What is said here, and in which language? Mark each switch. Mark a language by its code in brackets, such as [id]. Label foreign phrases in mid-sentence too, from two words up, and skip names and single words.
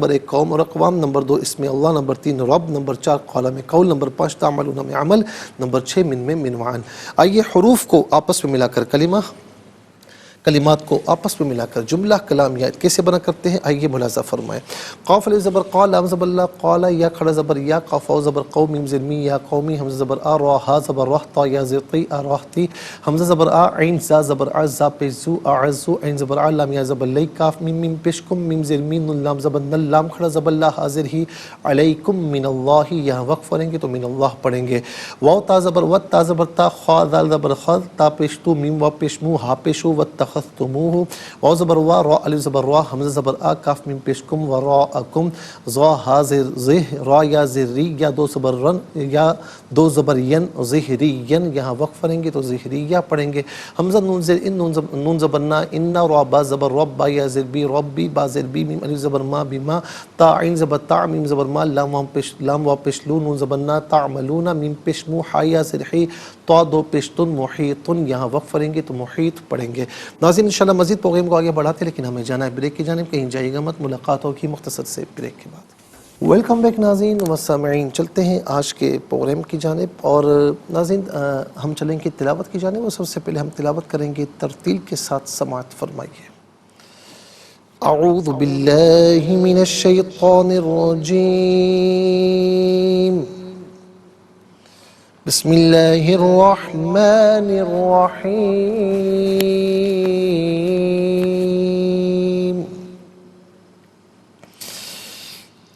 [ur] نمبر 1 قوم اور اقوام، نمبر 2 اسم اللہ، نمبر 3 رب، نمبر 4 قال میں قول، نمبر 5 تعملون میں عمل، نمبر 6 من میں منوعن. آئیے حروف کو آپس میں ملا کر کلمات کو آپس میں ملا کر جملہ کلام یا کیسے بنا کرتے ہیں، آئیے ملاحظہ فرمائیں. قاف علیہ زبر قال، لام زبر لا قال، یا کھڑا زبر یا، قاف واو زبر قوم، میم زیر می یا قومی، حمزہ زبر آ، را ہا زبر رہ، تا یا زیر تی آ راہتی، حمزہ زبر آ، عین زا زبر آ، زا پیش زو، اعزو، عین زبر آ، لام یا زبر لی، کاف میم میم پیش کم، میم زیر می، نون لام زبر نل، لام کھڑا زبر لا، حاضر ہی، [ar] علیکم من اللہ. [ur] یہاں وقف پڑھیں گے تو من اللہ پڑھیں گے. واو تا زبر وت، تا زبر تا، خا دال زبر خذ، تا پیش تو، میم وا پیش مو، ہا پیش ہو، واتخذتموہ، واو زبر وا، را الف زبر را، حمزہ زبر آ، کاف میم پیش کم، وراءکم، ظا ہا زر زہ، را یا زری، یا دو زبر رن، یا دو زبر ین، ظہرین. یہاں وقف پڑھیں گے تو ظہریہ پڑھیں گے. حمزہ نون زر ان، نون زبر نا، انا، را با زبر رب، با یا زر بی، ربی، با زر بی، میم الف زبر ما، بما، تا عین زبر تا، میم زبر ما، لام وا پیش لو، نون زبر نا، تعملون، میم پیش مو، ہا یا زر حی، تا دو پیش تن، محیطن. یہاں وقف پڑھیں گے تو محیط پڑھیں گے. ناظرین انشاءاللہ مزید پروگرام کو آگے بڑھاتے ہیں، لیکن ہمیں جانا ہے بریک کی جانب. کہیں جائیے گا مت، ملاقات ہوگی مختصر سے بریک کے بعد. [en] welcome back [ur] ناظرین و سامعین. چلتے ہیں آج کے پروگرام کی جانب، اور ناظرین ہم چلیں گے تلاوت کی جانب. اور سب سے پہلے ہم تلاوت کریں گے ترتیل کے ساتھ. سماعت فرمائیے. [ar] اعوذ باللہ من الشیطان الرجیم، بسم اللہ الرحمن الرحیم.